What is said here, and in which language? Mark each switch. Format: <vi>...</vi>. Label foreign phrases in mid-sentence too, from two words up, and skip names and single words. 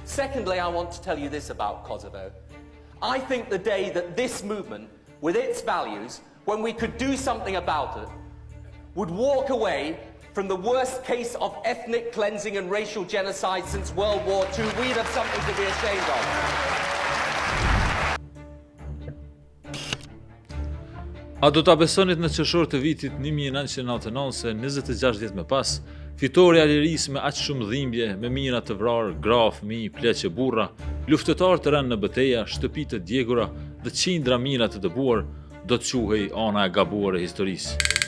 <en>Secondly, I want to tell you this about Kosovo. I think the day that this movement, with its values, when we could do something about it, would walk away from the worst case of ethnic cleansing and racial genocide since World War II, we'd have something to be ashamed of.</en> <sq>A do ta besonit në qershor të vitit 1999 se 26 vjet më pas, fitoria e lirisë me aq shumë dhimbje, me mijëra të vrarë, gra, fëmijë, pleqe, burra, luftëtarë të rënë në betejë, shtëpi të djegura dhe qindra mijëra të dëbuar, do të quhej ana e gabuar e historisë.</sq>